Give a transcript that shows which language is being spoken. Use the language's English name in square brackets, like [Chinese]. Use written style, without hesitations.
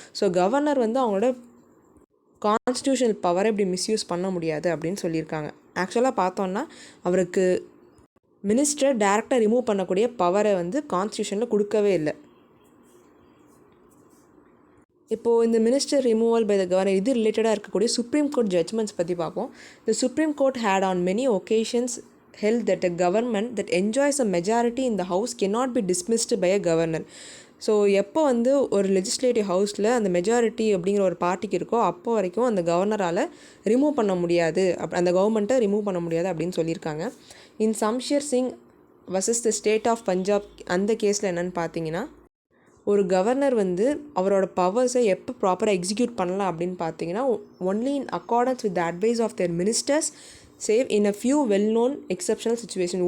[Tamil] So governor வந்து அவங்களோட constitutional பவரை இப்படி மிஸ்யூஸ் பண்ண முடியாது அப்படின்னு சொல்லியிருக்காங்க. ஆக்சுவலாக பார்த்தோன்னா அவருக்கு மினிஸ்டரை டைரெக்டாக ரிமூவ் பண்ணக்கூடிய பவரை வந்து கான்ஸ்டியூஷனில் கொடுக்கவே இல்லை. இப்போது இந்த minister removal by the governor இது ரிலேட்டடாக இருக்கக்கூடிய சுப்ரீம் கோர்ட் ஜட்ஜ்மெண்ட்ஸ் பற்றி பார்ப்போம். [English] The supreme court had on many occasions held that a government that enjoys a majority in the house cannot be dismissed by a governor. [Tamil] So எப்போ வந்து ஒரு legislative ஹவுஸில் அந்த மெஜாரிட்டி அப்படிங்கிற ஒரு பார்ட்டிக்கு இருக்கோ அப்போ வரைக்கும் அந்த கவர்னரால் ரிமூவ் பண்ண முடியாது, அந்த கவர்மெண்ட்டை ரிமூவ் பண்ண முடியாது அப்படின்னு சொல்லியிருக்காங்க. இன் Shamsher Singh versus the state of Punjab அந்த கேஸில் என்னென்னு பார்த்தீங்கன்னா, ஒரு கவர்னர் வந்து அவரோட பவர்ஸை எப்போ ப்ராப்பராக எக்ஸிக்யூட் பண்ணலாம் அப்படின்னு பார்த்தீங்கன்னா, [English] Only in accordance with the advice of their ministers save in a few well known exceptional situation.